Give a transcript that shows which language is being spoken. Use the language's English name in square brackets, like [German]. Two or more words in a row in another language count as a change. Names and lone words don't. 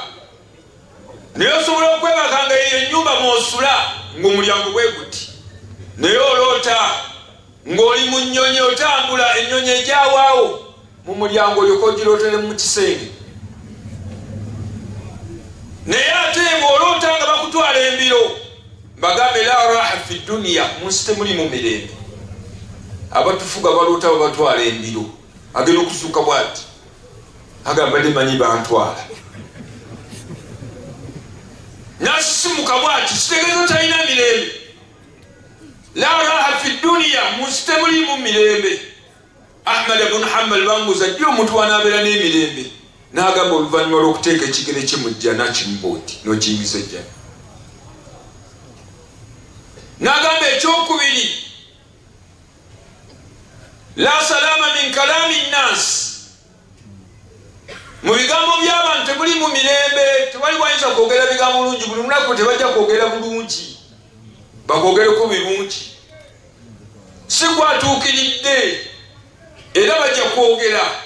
[Ganda] Naye osobola okwebaka nga ennyumba mw'osula ng'omulyango bwe guti. Naye oloota ng'oli mu nnyonyi otambula, ennyonyi egyawaawo mu mulyango olyoka ogirooteremu mu kisenge. Naye ate ng'oloota nga bakutwala embiro, bagambe [Arabic] لا راحة في الدنيا, [Ganda] mu nsi temulimu mirembe. Abatufuga baloota babatwala embiro, agenda okuzuuka bw'ati, agamba limanyi bantwala. Nasisimuka bw'ati, kitegeeza talina mirembe. [Arabic] لا راحة في الدنيا, [Ganda] mu nsi temulimu mirembe. Ahmad ibn Hanbal bamubuuza ddi omuntu anaabeera n'emirembe? N'agamba oluvannyuma lw'okuteeka ekigere kye mu jjana kimubooti n'okiyimiza ejjana. N'agamba ekyokubiri, [Arabic] لا سلامة من كلام الناس, [Ganda] mu bigambo by'abantu temulimu mirembe. Tewali wayinza kwogera bigambo bulungi, buli lunaku tebajja kwogera bulungi, bakwogereko birungi. Si kwatuukiridde, era bajja kwogera.